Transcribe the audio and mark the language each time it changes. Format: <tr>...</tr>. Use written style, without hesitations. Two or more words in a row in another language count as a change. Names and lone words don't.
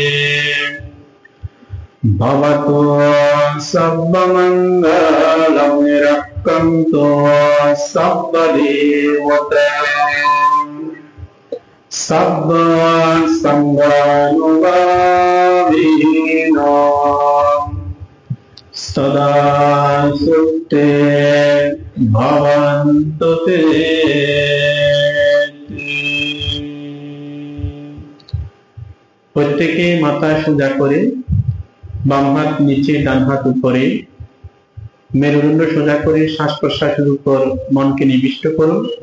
<sa>भवतु सर्वमङ्गलं रक्षन्तु सर्वदेवताः। सर्वसङ्गानुभावेन सदा सुप्ते भवन्तु ते।</sa> <bn>প্রত্যেকে মাথা সোজা করে, বাম হাত নিচে ডান হাত উপরে, মেরুদণ্ড সোজা করে শ্বাস প্রশ্বাসের উপর মনকে নিবিষ্ট করুন।</bn>